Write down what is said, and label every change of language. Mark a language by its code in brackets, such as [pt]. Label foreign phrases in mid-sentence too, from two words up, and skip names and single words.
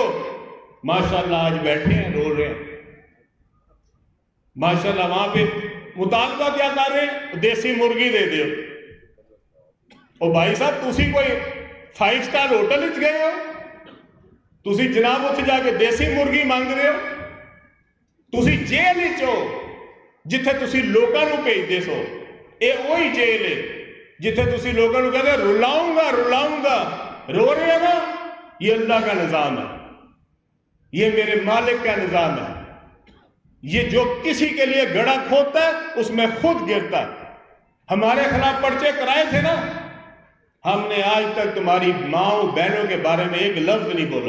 [ur] ماشاءاللہ آج بیٹھے ہیں، رو رہے ہیں. ماشاءاللہ وہاں پہ مطالبہ کیا کر رہے ہیں؟ [pa] دیسی مرغی دے دیو. او بھائی صاحب، تسی کوئی [en] 5 star hotel [pa] وچ گئے ہو؟ تسی جناب اتنے جا کے دیسی مرغی مانگ رہے ہو؟ تسی جیل وچ ہو جتھے تسی لوکاں نوں بھیجدے سو. اے وہی جیل ہے جتھے تسی لوکاں نوں کہتے رلاؤں گا. [ur] رو رہے ہیں نا؟ یہ اللہ کا نظام ہے. یہ میرے مالک کا نظام ہے. یہ جو کسی کے لیے گڑھا کھودتا ہے اس میں خود گرتا ہے. ہمارے خلاف پرچے کرائے تھے نا، ہم نے آج تک تمہاری ماؤں بہنوں کے بارے میں ایک لفظ نہیں بولا.